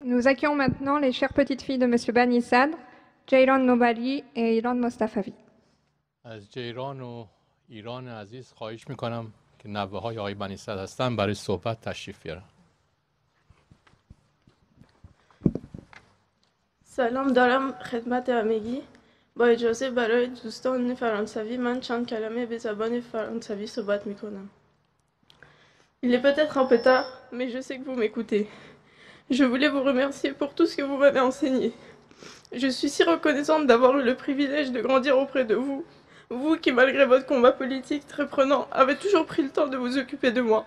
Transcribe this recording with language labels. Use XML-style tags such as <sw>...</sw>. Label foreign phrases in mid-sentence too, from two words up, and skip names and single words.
<fr>Nous accueillons maintenant les chères petites filles de M. Bani Sadr, Jayran Nobali et Iran Mostafavi.</fr> <fa>از جیران و ایران عزیز خواهش میکنم که نوه های آقای بنی صدر هستن برای صحبت تشریف بیارن. سلام دارم خدمت همگی. با اجازه برای دوستان فرانسوی من چند کلمه به زبان فرانسوی صحبت میکنم.</fa> <fr>Il est peut-être un peu tard, mais je sais que vous m'écoutez. Je voulais vous remercier pour tout ce que vous m'avez enseigné. Je suis si reconnaissante d'avoir eu le privilège de grandir auprès de vous. Vous qui, malgré votre combat politique très prenant, avez toujours pris le temps de vous occuper de moi.</fr>